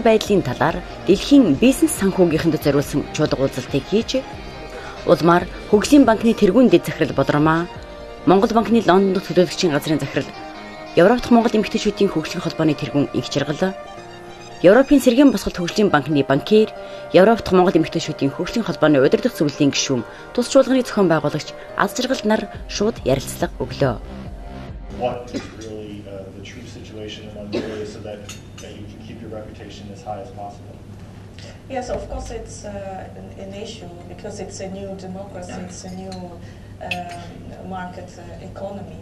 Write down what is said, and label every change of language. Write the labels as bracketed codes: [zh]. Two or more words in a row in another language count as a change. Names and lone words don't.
[mn] байдлын талаар дэлхийн бизнес санхүүгийнхэнд зориулсан чуулга уулзалтыг хийж, улмаар хөгжлийн банкны тэргуун дэд захирал Бодромаа, Монгол банкны Лондон дахь төлөөлөгчийн газрын захирал, Европ дахь Монгол Эмэгтэйчүүдийн хөгжлийн холбооны тэргуун инх жаргал, Европын сэргээн босголт хөгжлийн банкны банкир, Европ дахь Монгол Эмэгтэйчүүдийн хөгжлийн холбооны удирдах зөвлөлийн гишүүн, тус чуулганы зохион байгуулагч аз жаргал нар шууд ярилцлага өглөө. [en] What is really the true situation in Mongolia so that you can keep your reputation as high as possible? Yes, of course it's an issue because it's a new democracy, it's a new market economy.